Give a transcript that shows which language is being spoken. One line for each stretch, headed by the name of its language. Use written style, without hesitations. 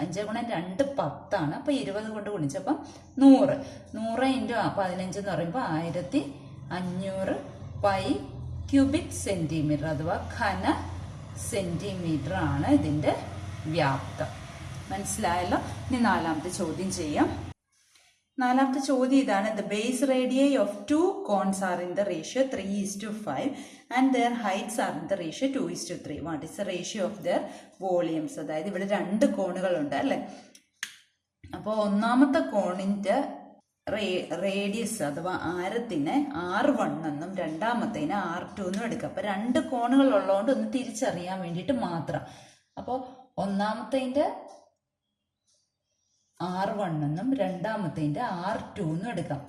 Malayalam: 5 ഗുണം 2 10 ആണ്. അപ്പൊ 20 കൊണ്ട് ഗുണിച്ചപ്പം 100. 100 ഇൻറ്റു 15 എന്ന് പറയുമ്പോൾ 1500 പൈ ക്യൂബിക് സെന്റിമീറ്റർ അഥവാ ഘന സെന്റിമീറ്റർ ആണ് ഇതിന്റെ വ്യാപ്തം. മനസ്സിലായല്ലോ. ഇനി 4ാമത്തെ ചോദ്യം ചെയ്യാം. 4ാമത്തെ ചോദ്യം ഇതാണ്,
English: the base radii of two cones are in the ratio 3:5 and their heights are in the ratio 2:3. What is the ratio of their volumes?
Malayalam: അതായത് ഇവിടെ 2 കോണുകളുണ്ട് അല്ലെ. അപ്പോൾ ഒന്നാമത്തെ കോണിന്റെ റേഡിയസ് അഥവാ ആരത്തിനെ R1 എന്നും രണ്ടാമത്തേനെ R2 എന്നും എടുക്കുക. അപ്പൊ 2 കോണുകൾ ഉള്ളതുകൊണ്ട് ഒന്ന് തിരിച്ചറിയാൻ വേണ്ടിയിട്ട് മാത്രം. അപ്പോൾ ഒന്നാമത്തേന്റെ R1 എന്നും രണ്ടാമത്തേന്റെ R2 എന്നും എടുക്കാം.